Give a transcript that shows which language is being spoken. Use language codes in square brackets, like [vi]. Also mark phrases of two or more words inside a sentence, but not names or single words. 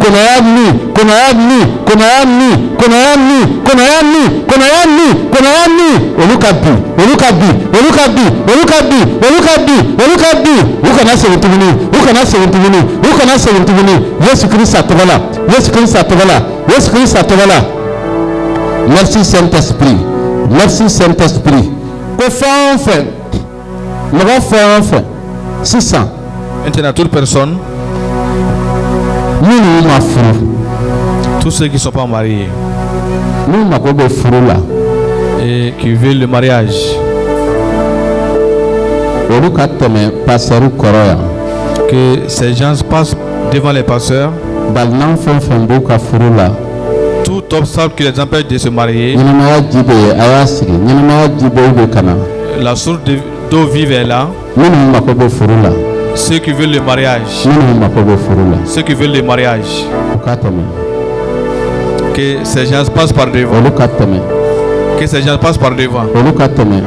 [bm] olu ka bi u kana segin tuguni Yesu Krista tɔgɔ la merci Saint-Esprit ko fɛn fɛn mɔgɔ fɛn fɛn sisan [fr] maintenant toute personne [bm] minnu ma furu [fr] tous ceux qui ne sont pas mariés [bm] n'u mago bɛ furu la [fr] et qui veulent le mariage [bm] olu ka tɛmɛ pasteur kɔrɔ yan [fr] que ces gens passent devant les pasteurs [bm] balinan fɛn fɛn b'u ka furu la [fr] tout obstacle qui les empêche de se marier [bm] ɲɛnamaya ji bɛ yen a y'a sigi ɲɛnamaya ji bɔw bɛ kana [fr] la source d'eau vive est là [bm] minnu mago bɛ furu la [fr] ceux qui veulent le mariage [bm] minnu mago bɛ furu la u ka tɛmɛ [fr] que ces gens passent par devant [bm] olu ka tɛmɛ [fr] que ces gens passent par devant [bm] olu ka tɛmɛ